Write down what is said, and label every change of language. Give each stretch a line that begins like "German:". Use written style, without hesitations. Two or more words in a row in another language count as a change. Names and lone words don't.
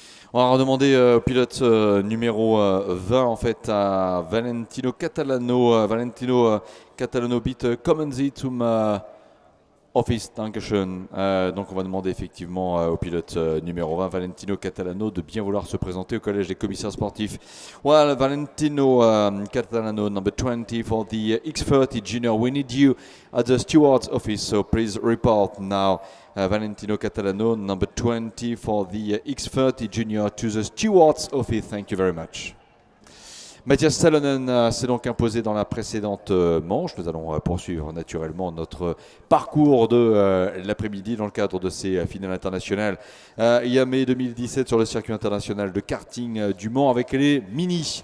French: On va redemander au pilote numéro 20 en fait à Valentino Catalano.
German: Valentino Catalano bitte kommen Sie zum Office, Dankeschön.
French: Donc on va demander effectivement au pilote numéro 20, Valentino Catalano, de bien vouloir se présenter au collège des commissaires sportifs.
English: Well, Valentino Catalano, number 20 for the X30 Junior. We need you at the steward's office, so please report now. Valentino Catalano, number 20 for the X30 Junior, to the steward's office. Thank you very much.
French: Mathias Salonen s'est donc imposé dans la précédente manche. Nous allons poursuivre naturellement notre parcours de l'après-midi dans le cadre de ces finales internationales. Il y a mai 2017 sur le circuit international de karting du Mans avec les mini.